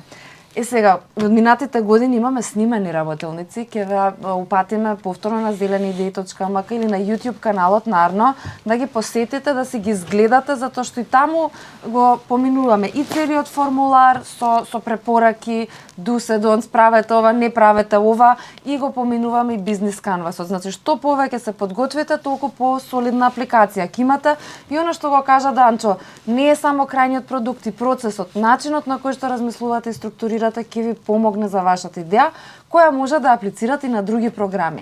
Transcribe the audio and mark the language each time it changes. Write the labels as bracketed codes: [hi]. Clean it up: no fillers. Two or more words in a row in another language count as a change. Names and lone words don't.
[mk] Сега, од минатите години имаме снимени работилници, ќе ве упатиме повторно на zeleniidei.mk или на YouTube каналот на Арно, да ги посетите, да си ги изгледате, затоа што и таму го поминуваме и целиот формулар со препораки, [en] do's and don'ts, [mk] правете ова, не правете ова, и го поминуваме и бизнес канвасот. Значи, што повеќе се подготвите, толку по-солидна апликација ќе имате. И оно што го кажа Данчо, не е само крајниот продукт и процесот, начинот на кој што размислувате и структурирате ќе ви помогне за вашата идеја, која може да аплицирате и на други програми.